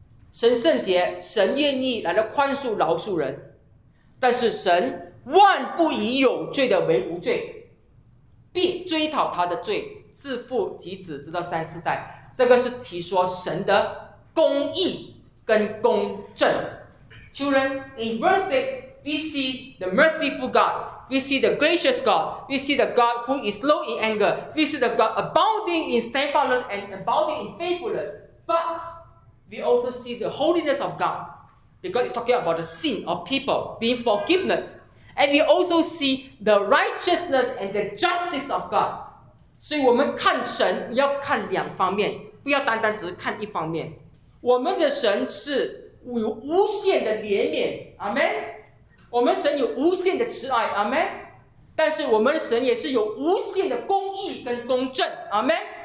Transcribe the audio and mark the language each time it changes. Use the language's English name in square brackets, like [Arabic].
[Chinese] 神圣洁，神愿意来到宽恕、饶恕人，但是神万不以有罪的为无罪，必追讨他的罪，自父及子直到3-4代，这个是提说神的公义跟公正。 [English] Children, in verse 6, we see the merciful God, we see the gracious God, we see the God who is slow in anger, we see the God abounding in steadfastness and abounding in faithfulness, but we also see the holiness of God, because it's talking about the sin of people being forgiveness, and we also see the righteousness and the justice of God. [Chinese] 所以我们看神要看两方面，不要单单只是看一方面。我们的神是有无限的怜悯，阿们。我们神有无限的慈爱，阿们。但是我们的神也是有无限的公义跟公正，阿们。